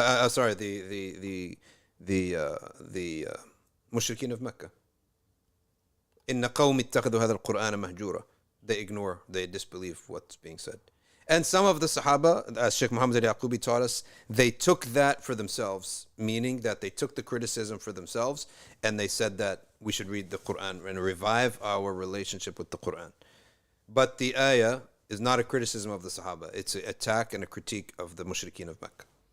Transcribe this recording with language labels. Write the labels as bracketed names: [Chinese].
[English] Sorry, the mushrikeen of Mecca. [Arabic] إن قوم اتخذوا هذا القرآن مهجورا. [English] They disbelieve what's being said. And some of the Sahaba, as Sheikh Muhammad al-Yaqubi taught us, they took that for themselves, meaning that they took the criticism for themselves and they said that we should read the Quran and revive our relationship with the Quran. But the ayah is not a criticism of the Sahaba. It's an attack and a critique of the mushrikeen of Mecca.